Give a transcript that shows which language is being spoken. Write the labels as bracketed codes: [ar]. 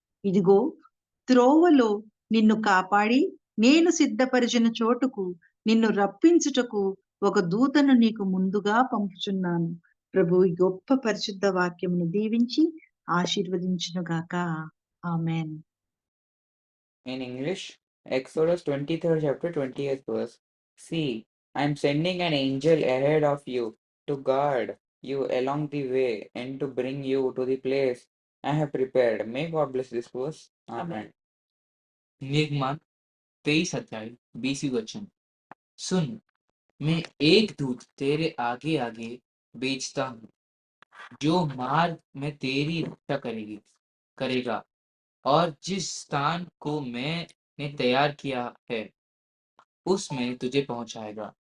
[te] ఇదిగో త్రోవలో నిన్ను కాపాడి నేను సిద్ధపరిచిన చోటుకు నిన్ను రప్పించుటకు ఒక దూతను నీకు ముందుగా పంపుచున్నాను. ప్రభు ఈ గొప్ప పరిశుద్ధ వాక్యమును దీవించి ఆశీర్వదించునుగాక. ఆమేన్. [en] In English, Exodus 23rd chapter 20th verse. See, I am sending an angel ahead of you to guard you along the way and to bring you to the place I have prepared. May God bless this verse. Amen. [hi] निर्गमन 23 अध्याय 20 वचन। सुन, मैं एक दूत तेरे आगे आगे भेजता हूँ जो मार्ग में तेरी रक्षा करेगा और जिस स्थान को मैंने तैयार किया है उसमें तुझे पहुंचाएगा।